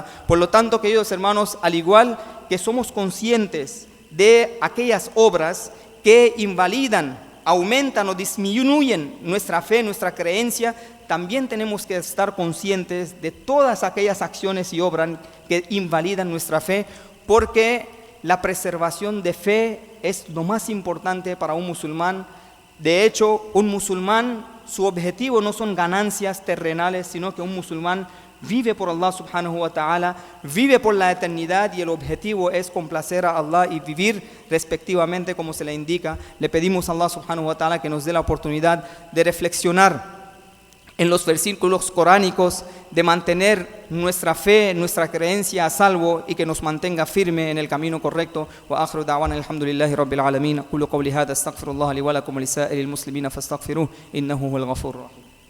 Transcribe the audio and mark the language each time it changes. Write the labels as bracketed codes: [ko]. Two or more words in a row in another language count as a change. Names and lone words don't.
[es] Por lo tanto, queridos hermanos, al igual que somos conscientes de aquellas obras que invalidan, aumentan o disminuyen nuestra fe, nuestra creencia, también tenemos que estar conscientes de todas aquellas acciones y obras que invalidan nuestra fe, porque la preservación de fe es lo más importante para un musulmán. De hecho, un musulmán, su objetivo no son ganancias terrenales, sino que un musulmán vive por Allah [ar] سبحانه وتعالى, [es] vive por la eternidad, y el objetivo es complacer a Allah y vivir respectivamente como se le indica. Le pedimos a Allah [ar] سبحانه وتعالى [es] que nos dé la oportunidad de reflexionar en los versículos coránicos, de mantener nuestra fe, nuestra creencia a salvo, y que nos mantenga firme en el camino correcto. [ar] وآخر دعوانا الحمد لله رب العالمين. أقول قولي هذا أستغفر الله لي ولكم ولسائر المسلمين فاستغفروه إنه هو الغفور الرحيم.